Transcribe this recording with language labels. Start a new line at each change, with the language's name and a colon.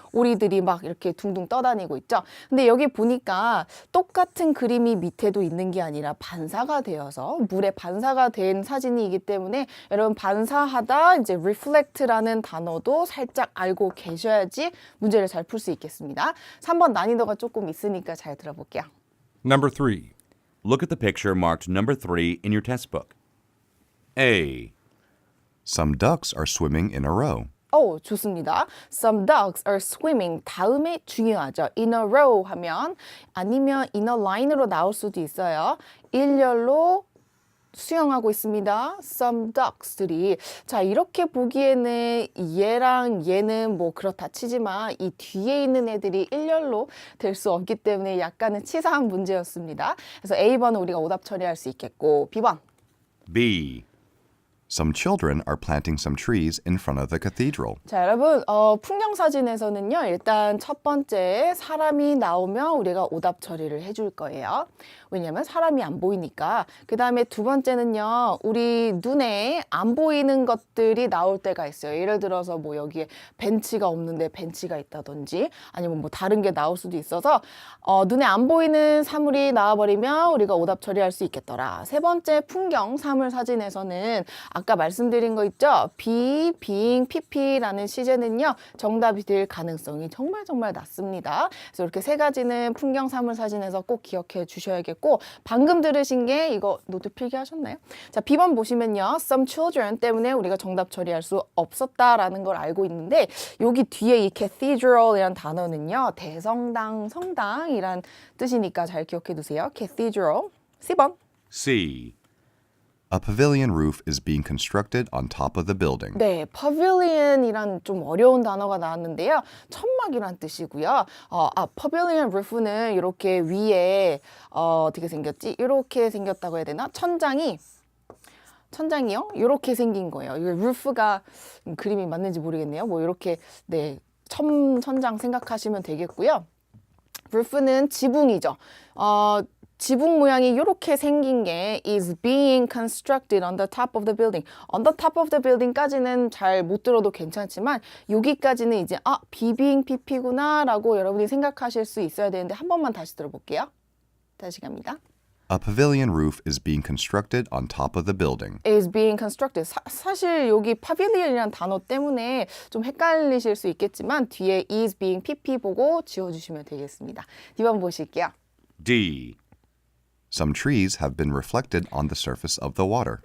Korean: 오리들이 막 이렇게 둥둥 떠다니고 있죠. 근데 여기 보니까 똑같은 그림이 밑에도 있는 게 아니라 반사가 되어서 물에 반사가 된 사진이기 때문에 여러분 반사하다 이제 reflect라는 단어도 살짝 알고 계셔야지 문제를 잘 풀 수 있겠습니다. 3번 난이도가 조금 있으니까 잘 들어볼게요.
English: Number 3. Look at the picture marked number 3 in your test book. A. Some ducks are swimming in a row.
Korean: 좋습니다.
English: Some ducks are swimming.
Korean: 다음에 중요하죠.
English: In a row
Korean: 하면 아니면
English: in a line
Korean: 으로 나올 수도 있어요. 일렬로 수영하고 있습니다.
English: Some ducks들이.
Korean: 자, 이렇게 보기에는 얘랑 얘는 뭐 그렇다 치지만 이 뒤에 있는 애들이 일렬로 될 수 없기 때문에 약간은 치사한 문제였습니다. 그래서 A번은 우리가 오답 처리할 수 있겠고 B번.
English: B. Some children are planting some trees in front of the cathedral.
Korean: 자, 여러분, 풍경 사진에서는요, 일단 첫 번째 사람이 나오면 우리가 오답 처리를 해줄 거예요. 왜냐면 사람이 안 보이니까. 그 다음에 두 번째는요, 우리 눈에 안 보이는 것들이 나올 때가 있어요. 예를 들어서 뭐 여기에 벤치가 없는데 벤치가 있다든지 아니면 뭐 다른 게 나올 수도 있어서 눈에 안 보이는 사물이 나와버리면 우리가 오답 처리할 수 있겠더라. 세 번째 풍경 사물 사진에서는 아까 말씀드린 거 있죠? be, being, pp라는 시제는요. 정답이 될 가능성이 정말 낮습니다. 그래서 이렇게 세 가지는 풍경 사물 사진에서 꼭 기억해 주셔야겠고 방금 들으신 게 이거 노트 필기 하셨나요? 자, B번 보시면요.
English: Some children
Korean: 때문에 우리가 정답 처리할 수 없었다라는 걸 알고 있는데 여기 뒤에 이 cathedral이란 단어는요. 대성당, 성당이란 뜻이니까 잘 기억해 두세요. cathedral. C번.
English: C. A pavilion roof is being constructed on top of the building.
Korean: 네, pavilion이란 좀 어려운 단어가 나왔는데요. 천막이란 뜻이고요. pavilion roof는 이렇게 위에 어떻게 생겼지? 이렇게 생겼다고 해야 되나? 천장이요? 이렇게 생긴 거예요. 이 roof가 그림이 맞는지 모르겠네요. 뭐 이렇게 네, 천장 생각하시면 되겠고요. roof는 지붕이죠. 지붕 모양이 이렇게 생긴 게
English: is being constructed on the top of the building. On the top of the building
Korean: 까지는 잘 못 들어도 괜찮지만 여기까지는 이제 being pp구나 라고 여러분이 생각하실 수 있어야 되는데 한 번만 다시 들어볼게요. 다시 갑니다.
English: A pavilion roof is being constructed on top of the building. is being constructed.
Korean: 사실 여기 pavilion이라는 단어 때문에 좀 헷갈리실 수 있겠지만 뒤에
English: is being pp
Korean: 보고 지워주시면 되겠습니다. D번 보실게요.
English: D. Some trees have been reflected on the surface of the water.